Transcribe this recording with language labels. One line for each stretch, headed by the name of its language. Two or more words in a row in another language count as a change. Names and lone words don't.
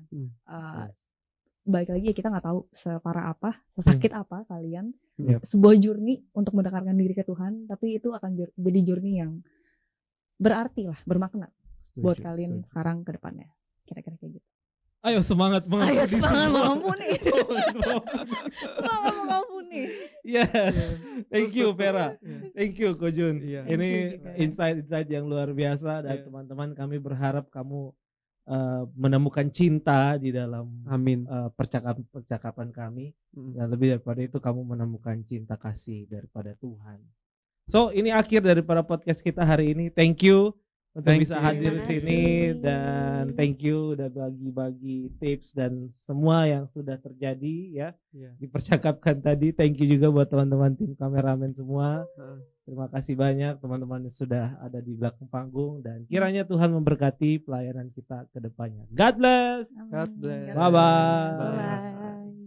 Indonesian: Balik lagi ya kita nggak tahu separah apa, sesakit apa kalian. Sebuah journey untuk mendekatkan diri ke Tuhan, tapi itu akan jadi journey yang berarti lah, bermakna buat kalian sekarang ke depannya. Kira-kira kayak gitu. Ayo semangat mengampuni. Semangat mengampuni.
English: Thank you Vera. Thank you Ko Jun.
Indonesian: Ini insight yang luar biasa dan teman-teman, kami berharap kamu menemukan cinta di dalam percakapan kami, dan lebih daripada itu kamu menemukan cinta kasih daripada Tuhan. So ini akhir daripada podcast kita hari ini.
English: Thank you
Indonesian: untuk bisa hadir di sini, dan
English: thank you
Indonesian: udah bagi-bagi tips dan semua yang sudah terjadi ya dipercakapkan tadi.
English: Thank you
Indonesian: juga buat teman-teman tim kameramen semua. Terima kasih banyak teman-teman yang sudah ada di belakang panggung, dan kiranya Tuhan memberkati pelayanan kita ke depannya.
English: God bless. God bless. Bye-bye.